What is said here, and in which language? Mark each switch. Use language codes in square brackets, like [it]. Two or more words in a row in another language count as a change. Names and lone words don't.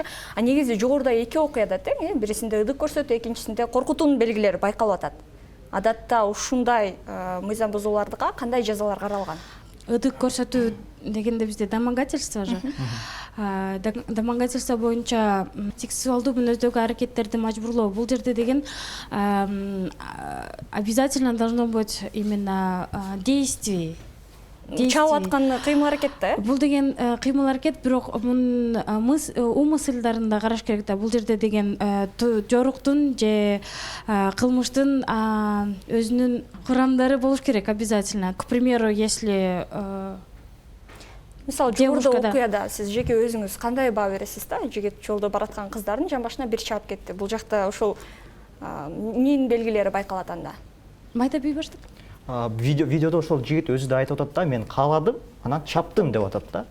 [ky] Негизи жогоруда эки окуяда тең, бирисинде ɨдык көрсөтүү, экинчисинде коркутуунун белгилери байкалып атат. Адатта ушундай мыйзам бузууларга кандай жазалар каралган? Ыдык көрсөтүү дегенде бизде домогательство же. Домогательство боюнча сексуалдуу мүнөздөгү аракеттерди мажбурлоо. Бул жерде деген [ru] обязательно должно быть именно действие. [ky] Чалып аткан кыймыл аракет да? Бул деген кыймыл аракет, бирок умыслдарында караш керек да. Бул жерде деген жоруктун же кылмыштын өзүнүн курамдары болуш керек обязательно. [ru] К примеру, если [ky] мисалы жогоруда окуяда сиз жеке өзүңүз кандай баа бересиз да? Жигит жолдо бараткан кыздардын жамбашына бир чаап кетти. Бул жакта ошол эмненин белгилери байкалат анда? Майда бейбаштык. Видеодо ошол жигит өзү да айтып атат да, мен кааладым, анан чаптым деп атат да.